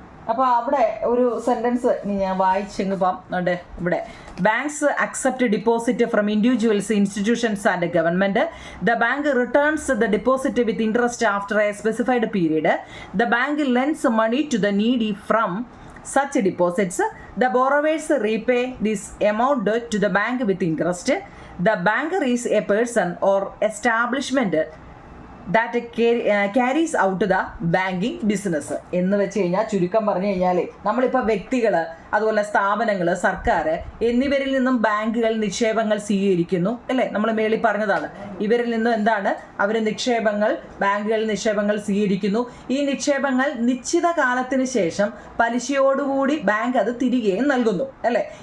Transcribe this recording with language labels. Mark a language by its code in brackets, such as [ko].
[ml] അപ്പോൾ അവിടെ ഒരു സെൻറ്റൻസ് ഞാൻ വായിച്ചെങ്ങ് പോകാം. ഇവിടെ [en] Banks accept deposit from individuals, institutions and government. The bank returns the deposit with interest after a specified period. The bank lends money to the needy from such deposits. The borrowers repay this amount to the bank with interest. The banker is a person or establishment that carries out the banking business. [ml] എന്ന് വെച്ച് കഴിഞ്ഞാൽ ചുരുക്കം പറഞ്ഞു കഴിഞ്ഞാൽ നമ്മളിപ്പോൾ വ്യക്തികൾ, അതുപോലെ സ്ഥാപനങ്ങൾ, സർക്കാർ എന്നിവരിൽ നിന്നും ബാങ്കുകൾ നിക്ഷേപങ്ങൾ സ്വീകരിക്കുന്നു അല്ലേ. നമ്മൾ മേളിൽ പറഞ്ഞതാണ്, ഇവരിൽ നിന്നും എന്താണ്, അവർ നിക്ഷേപങ്ങൾ, ബാങ്കുകൾ നിക്ഷേപങ്ങൾ സ്വീകരിക്കുന്നു. ഈ നിക്ഷേപങ്ങൾ നിശ്ചിത കാലത്തിന് ശേഷം പലിശയോടുകൂടി ബാങ്ക് അത് തിരികെയും നൽകുന്നു അല്ലേ.